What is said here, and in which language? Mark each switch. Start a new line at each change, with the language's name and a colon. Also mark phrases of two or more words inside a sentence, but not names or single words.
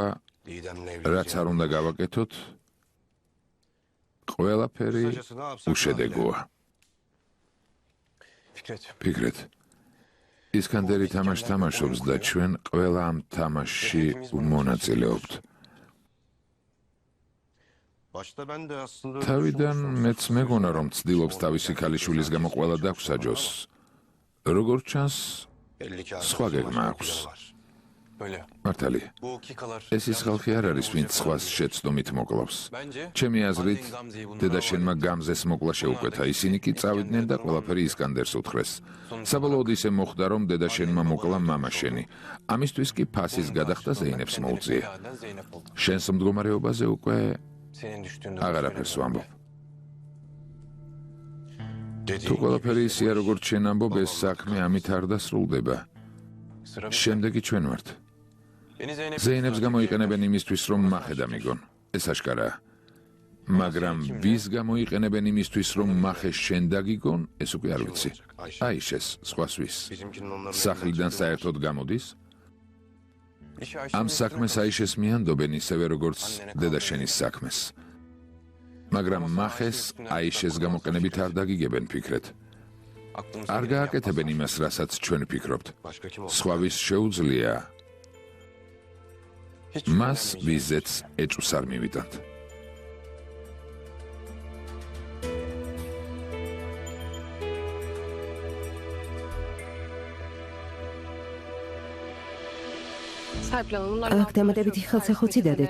Turkish: Didem'le
Georgian: რაც არ უნდა გავაკეთოთ, ყველაფერი უშედეგოა.
Turkish: Fikret.
Georgian: ფიქრეთ, ისკანდერი თამაშს თამაშობს და ჩვენ ყველა ამ თამაშში მონაწილეობთ.
Turkish: Başta ben de aslında
Georgian: თავიდან მეც მეგონა რომ ცდილობს თავისი ქალიშვილის გამო ყველა დაგვსაჯოს. როგორც ჩანს,
Turkish: belli ki
Georgian: სხვა გეგმა აქვს.
Turkish: Öyle.
Georgian: მართალია.
Turkish: Bu kikalar.
Georgian: ეს ის ხალხი არ არის, ვინც სხვას შეცდომით მოკლავს.
Turkish: Bence
Georgian: ჩემი აზრით,
Turkish: annen Gamze'yi bunlara
Georgian: დედა შენმა გამზეს მოკლა შეუკვეთა, ისინი კი წავიდნენ და ყველაფერი ისკანდერს უთხრეს. საბოლოოდ ისე მოხდა, რომ დედა შენმა მოკლა მამა შენი. ამისთვის კი ფასის გადახდა ზეინებს მოუწია.
Turkish: Leyla Zeynep oldu.
Georgian: შენს მდგომარეობაზე უკვე
Turkish: Senin düştüğünde
Georgian: აღარაფერს ვამბობ.
Turkish: dediğin
Georgian: თუ ყველაფერი ისეა, როგორც შენ ამბობ, ეს საქმე ამით არ დასრულდება.
Turkish: sıra
Georgian: შემდეგი ჩვენ ვართ.
Turkish: Beni Zeynep
Georgian: ზეინებს გამოიყენებენ იმისთვის, რომ მახე დამიგონ. ეს აშკარაა. მაგრამ ვის გამოიყენებენ იმისთვის, რომ მახე შენ დაგიგონ, ეს უკვე არ ვიცი. აიშეს, სხვას ვის.
Turkish: bizimkinin onların
Georgian: სახლიდან საერთოდ გამოდის?
Turkish: İşi
Georgian: ამ
Turkish: Ayşe'nin
Georgian: საქმეს აიშეს მიანდობენ ისევე როგორც დედა შენის საქმეს. მაგრამ მახეს აიშეს გამოყენებით არ დაგიგებენ ფიქრეთ.
Turkish: aklımıza
Georgian: არ
Turkish: geleni
Georgian: გააკეთებენ იმას, რასაც ჩვენ ვფიქრობთ.
Turkish: başka kim olsun?
Georgian: სხვავის შეუძლია
Turkish: hiç
Georgian: მას
Turkish: güvenmeyeceğim.
Georgian: ვიზეც ეჭვს არ მივიტანთ. აქ დამატებითი ხელსახოცი დადეთ.